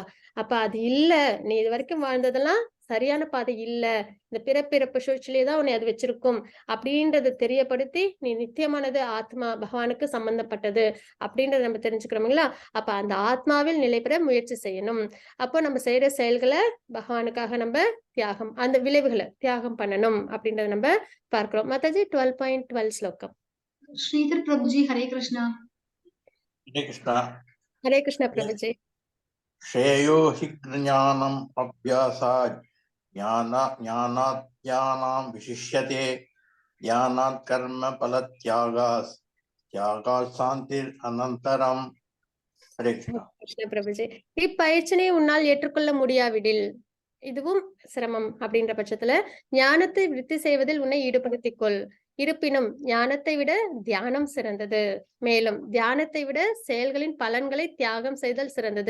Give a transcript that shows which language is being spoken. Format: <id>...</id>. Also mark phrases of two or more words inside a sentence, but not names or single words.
<ta>அப்ப அது இல்ல, நீ இது வரைக்கும் வாழ்ந்ததெல்லாம் சரியான பாதை இல்ல, இந்த பிறப்பிறப்பு சூழ்ச்சிலே தான் உன்னை அது வச்சிருக்கும் அப்படின்றத தெரியப்படுத்தி நீ நித்தியமானது ஆத்மா பகவானுக்கு சம்பந்தப்பட்டது அப்படின்றத நம்ம தெரிஞ்சுக்கிறோம்ங்களா. அப்ப அந்த ஆத்மாவில் நிலை பெற முயற்சி செய்யணும். அப்போ நம்ம செய்யற செயல்களை பகவானுக்காக நம்ம தியாகம், அந்த விளைவுகளை தியாகம் பண்ணணும் அப்படின்றத நம்ம பார்க்கிறோம். மாதாஜி 12.12 ஸ்லோகம்.</ta> <hi>श्रीधर प्रभु जी हरे कृष्णा। हरे कृष्णा। हरे कृष्णा प्रभुजी।</hi> <sa>श्रेयो हि ज्ञानम् अभ्यासात् ज्ञानात् ज्ञानां विशिष्यते, ज्ञानात् कर्म फलत्यागात् त्यागात् शान्तिर् अनन्तरम्।</sa> <hi>हरे कृष्णा।</hi> <ta>கிருஷ்ண பிரபுஜி, இப்பயிற்சினை உன்னால் ஏற்றுக்கொள்ள முடியாவிடில் இதுவும் சிரமம் அப்படின்ற பட்சத்துல ஞானத்தை விருத்தி செய்வதில் உன்னை ஈடுபடுத்திக் கொள். இருப்பினும் ஞானத்தை விட தியானம் சிறந்தது, மேலும் தியானத்தை விட செயல்களின் பலன்களை தியாகம் செய்தல் சிறந்தது.</ta>